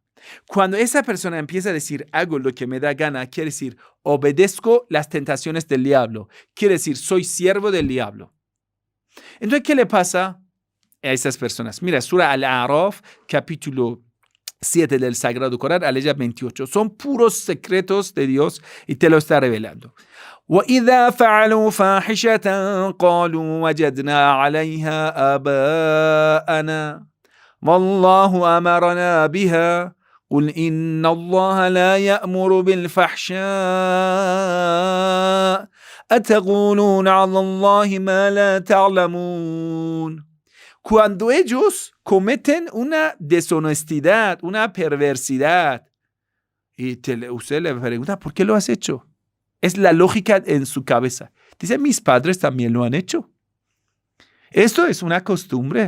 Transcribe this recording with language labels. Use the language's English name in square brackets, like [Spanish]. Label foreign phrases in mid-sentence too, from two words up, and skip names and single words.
[Spanish] Cuando esa persona empieza a decir, hago lo que me da gana, quiere decir, obedezco las tentaciones del diablo. Quiere decir, soy siervo del diablo. Entonces, ¿qué le pasa a esas personas? Mira, Sura Al-A'raf, capítulo 7 del Sagrado Corán, aleya 28. Son puros secretos de Dios y te lo está revelando. [Arabic] وَإِذَا فَعَلُوا فَاحِشَةً قَالُوا وَجَدْنَا عَلَيْهَا آبَاءَنَا وَاللَّهُ أَمَرَنَا بِهَا قُلْ إِنَّ اللَّهَ لَا يَأْمُرُ بِالْفَحْشَاءِ أَتَقُولُونَ عَلَى اللَّهِ مَا لَا تَعْلَمُونَ. [Spanish] Cuando ellos cometen una deshonestidad, una perversidad, y usted le pregunta, ¿por qué lo has hecho? Es la lógica en su cabeza. Dice, mis padres también lo han hecho. Esto es una costumbre.